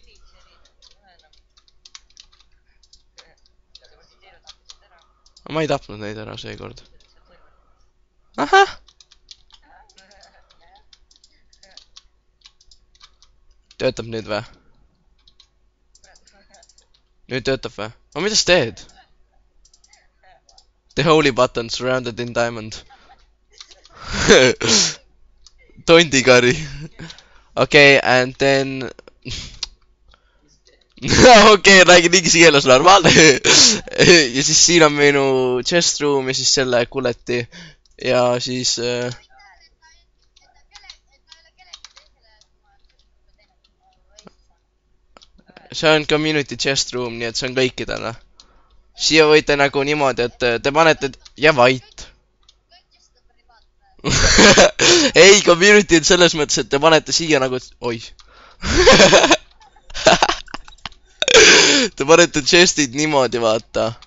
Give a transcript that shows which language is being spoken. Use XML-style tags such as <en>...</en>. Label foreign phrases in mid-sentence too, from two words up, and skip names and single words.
<et>Ma ei tapnud neid ära seekord. Ahah! Töötab nüüd või? Nüüd töötab või? No mida sa teed?</et> <en>The holy button surrounded in diamond.</en> <et>Tondikari.</et> <en>Okay, and then...</en> <et>Okei, räägin inglise keeles normaalne. Ja siis siin on minu</et> <en>chest room</en> <et>ja siis selle kuleti. Ja siis... see on</et> <en>community chest room,</en> <et>nii et see on kõikidele. Siia võite nagu niimoodi, et te panete... Ja vait. Ei, community on selles mõttes, et te panete siia nagu... Oih. Te panete chestid niimoodi, vaata.</et>